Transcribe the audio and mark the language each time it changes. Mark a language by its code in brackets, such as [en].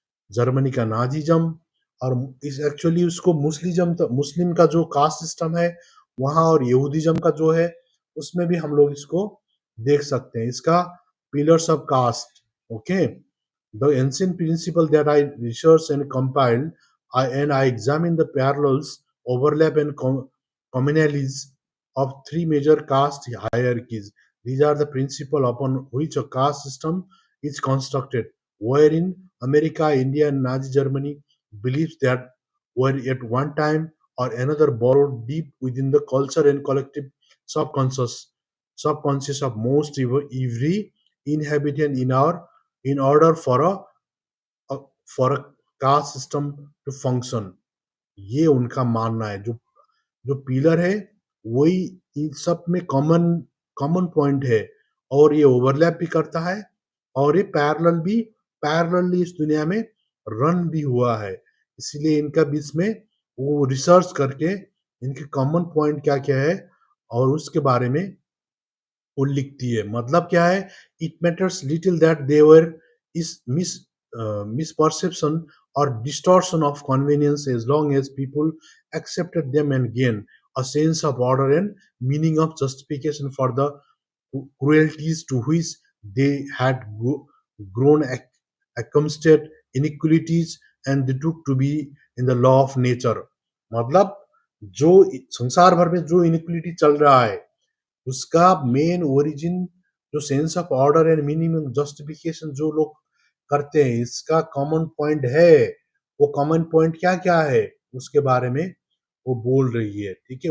[hi] Germany का Nazism और इस एक्चुअली उसको मुस्लिज्म तो मुस्लिम का जो कास्ट सिस्टम है वहां और यहूदिज्म का जो है उसमें भी हम लोग इसको देख सकते हैं इसका pillars of cast, okay, [en] The ancient principle that I research and compiled I examine the parallels overlap and communalities of three major caste hierarchies. These are the principle upon which a caste system is constructed, wherein America, India, and Nazi Germany believes that were at one time or another borrowed deep within the culture and collective subconscious subconscious of most every inhabitant in order a for a caste system to function. [hi] ये उनका मानना है। जो जो pillar है वही इन सब में कॉमन कॉमन पॉइंट है और ये ओवरलैप भी करता है और ये पैरेलली इस दुनिया में रन भी हुआ है। इसीलिए इनका बीच में वो रिसर्च करके इनके कॉमन पॉइंट क्या-क्या है और उसके बारे में वो लिखती है। मतलब क्या है? [en] It matters little that there is misperception or distortion of convenience as long as people accepted them and gain a sense of order and meaning of justification for the cruelties to which they had grown accustomed inequalities and they took to be in the law of nature. [hi] मतलब जो संसार भर में जो inequality चल रहा है उसका मेन ओरिजिन जो sense of order and minimum justification जो लोग करते हैं इसका कॉमन पॉइंट है। वो कॉमन पॉइंट क्या-क्या है उसके बारे में वो बोल रही है। ठीक है?